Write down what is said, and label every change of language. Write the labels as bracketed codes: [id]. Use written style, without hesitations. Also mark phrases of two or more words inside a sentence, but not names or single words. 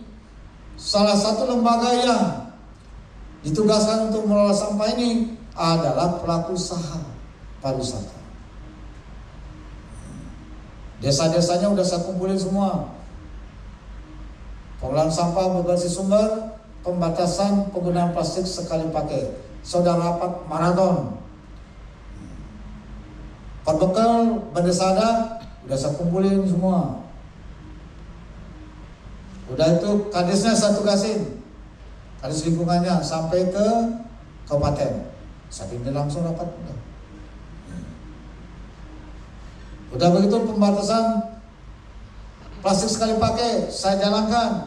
[id] Salah satu lembaga yang ditugaskan untuk mengelola sampah ini adalah pelaku usaha pariwisata. Desa-desanya udah saya kumpulin semua. Pengelolaan sampah berbasis sumber, pembatasan penggunaan plastik sekali pakai. Saudara rapat maraton. Perbekal berdesa adat udah saya kumpulin semua. Udah itu kadesnya saya tugasin, kades lingkungannya sampai ke kabupaten. Saya pimpin langsung rapat. Udah begitu pembatasan plastik sekali pakai saya jalankan.